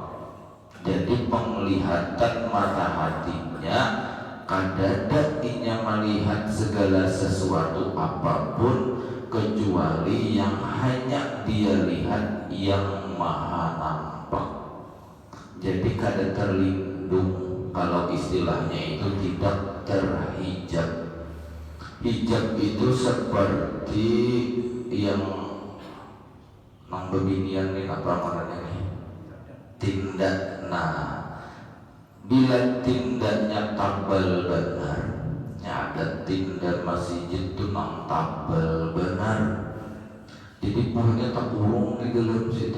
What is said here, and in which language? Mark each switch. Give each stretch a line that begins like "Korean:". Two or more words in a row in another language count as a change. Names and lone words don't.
Indonesian: Jadi penglihatan mata hatinya kadang-kadang melihat segala sesuatu apapun kecuali yang hanya dia lihat yang maha nampak.
Banjar: Jadi kada terlindung, kalau istilahnya itu tidak terhijab. Hijab itu seperti yang nang bebinian ini apa namanya nih? Tindak. Nah, bila tindaknya tabal benar, ya ada tindak masjid itu nang tabal benar. Jadi punya tak urung di dalam situ.